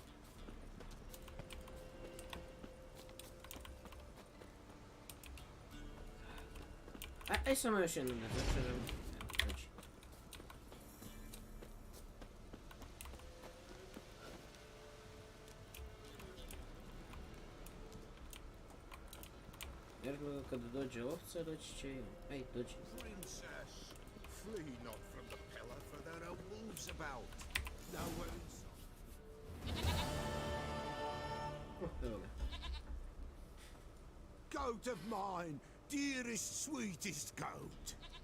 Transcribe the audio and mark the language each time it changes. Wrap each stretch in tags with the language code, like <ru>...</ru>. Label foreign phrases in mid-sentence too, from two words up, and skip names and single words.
<bs>Aj samo još jednom da začeram. Znači. Jer kada dođe ovca, doći će i on. Aj, dođi.</bs> <en>Princess, flee not from the pillar, for there are wolves about. Nowhere in sight.</en> <bs>Evo ga.</bs> <en>Goat of mine, dearest, sweetest goat.</en>